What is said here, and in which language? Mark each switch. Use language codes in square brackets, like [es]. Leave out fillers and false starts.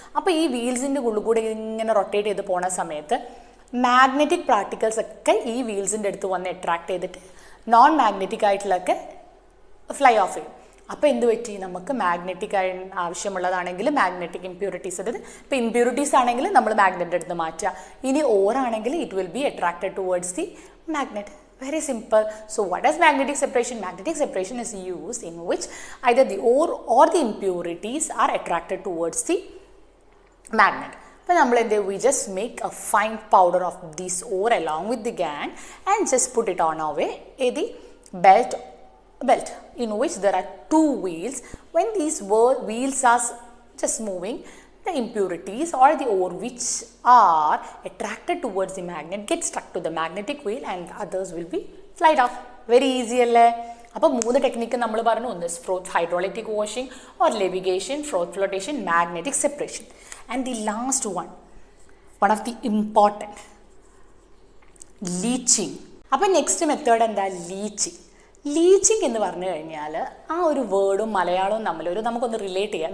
[ml] അപ്പോൾ ഈ വീൽസിൻ്റെ ഉള്ളിൽ കൂടെ ഇങ്ങനെ റൊട്ടേറ്റ് ചെയ്ത് പോണ സമയത്ത് മാഗ്നറ്റിക് പാർട്ടിക്കിൾസ് ഒക്കെ ഈ വീൽസിൻ്റെ അടുത്ത് വന്ന് അട്രാക്ട് ചെയ്തിട്ട് നോൺ മാഗ്നറ്റിക് ആയിട്ടുള്ളതൊക്കെ ഫ്ലൈ ഓഫ് ചെയ്യും. അപ്പോൾ എന്ത് പറ്റി, നമുക്ക് മാഗ്നറ്റിക് ആവശ്യമുള്ളതാണെങ്കിൽ മാഗ്നറ്റിക് ഇമ്പ്യൂരിറ്റീസ്, അതായത് ഇപ്പോൾ ഇമ്പ്യൂരിറ്റീസ് ആണെങ്കിൽ നമ്മൾ മാഗ്നറ്റിൻ്റെ അടുത്ത് മാറ്റുക. ഇനി ഓറാണെങ്കിൽ [en] It will be attracted towards the magnet. Very simple. So what is magnetic separation? Magnetic separation is used in which either the ore or the impurities are attracted towards the magnet. We just make a fine powder of this ore along with the GAN and just put it on our way the belt in which there are two wheels. When these wheels are just moving, the impurities or the ore which are attracted towards the magnet get stuck to the magnetic wheel and others will be flied off. Very easy [ml] alle. അപ്പോൾ 3 technique നമ്മൾ പറഞ്ഞു. ഒന്ന് ഫ്രോത്ത് hydraulic washing or levigation, ഫ്രോത്ത് flotation, magnetic separation. [en] And the last one of the important, leaching. [ml] അപ്പോൾ next method എന്താ, leaching എന്ന് പറഞ്ഞു കഴിഞ്ഞാൽ ആ ഒരു വേർഡും മലയാളവും തമ്മിൽ നമുക്കൊന്ന് റിലേറ്റ് ചെയ്യാം.